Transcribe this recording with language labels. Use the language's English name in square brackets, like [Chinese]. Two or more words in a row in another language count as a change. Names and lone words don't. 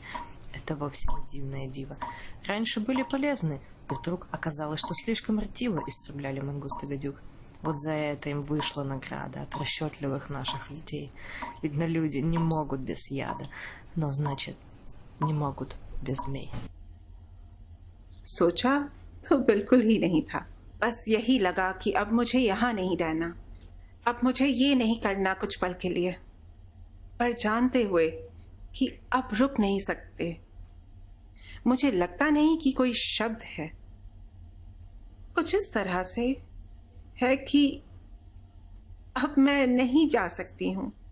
[Russian] Это вовсе не дивное диво. Раньше были полезны, и вдруг оказалось, что слишком ретиво истребляли мангусты гадюк. Вот за это им вышла награда от расчетливых наших людей. Видно, люди не могут без яда, но, значит, не могут без змей». [Hindi] सोचा तो बिल्कुल ही नहीं था। बस यही लगा कि अब मुझे यहाँ नहीं रहना, अब मुझे ये नहीं करना कुछ पल के लिए, पर जानते हुए कि अब रुक नहीं सकते। मुझे लगता नहीं कि कोई शब्द है, कुछ इस तरह से है कि अब मैं नहीं जा सकती हूं।